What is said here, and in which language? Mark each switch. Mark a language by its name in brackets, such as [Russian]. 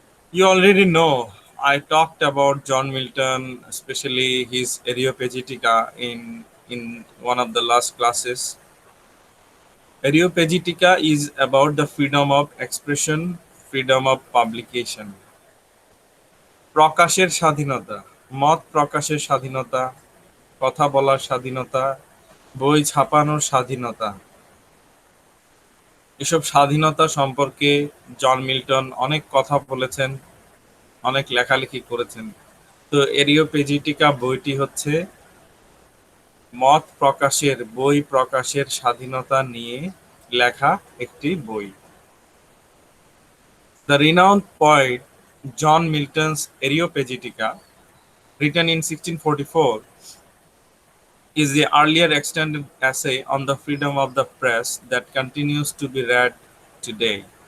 [English] You already know I talked about John Milton, especially his Areopagitica in one of the last classes. Areopagitica is about the freedom of expression, freedom of publication. [Bangla] প্রকাশের স্বাধীনতা, মত প্রকাশের স্বাধীনতা, কথা বলার স্বাধীনতা, বই ছাপানোর স্বাধীনতা। এসব স্বাধীনতা সম্পর্কে জন মিল্টন অনেক কথা বলেছেন, অনেক লেখালেখি করেছেন। তো এরিওপেজিটিকা বইটি হচ্ছে মত প্রকাশের, বই প্রকাশের স্বাধীনতা নিয়ে লেখা একটি বই। [English] The renowned poet John Milton's Areopagitica, written in 1644, is the earlier extended essay on the freedom of the press that continues to be read today.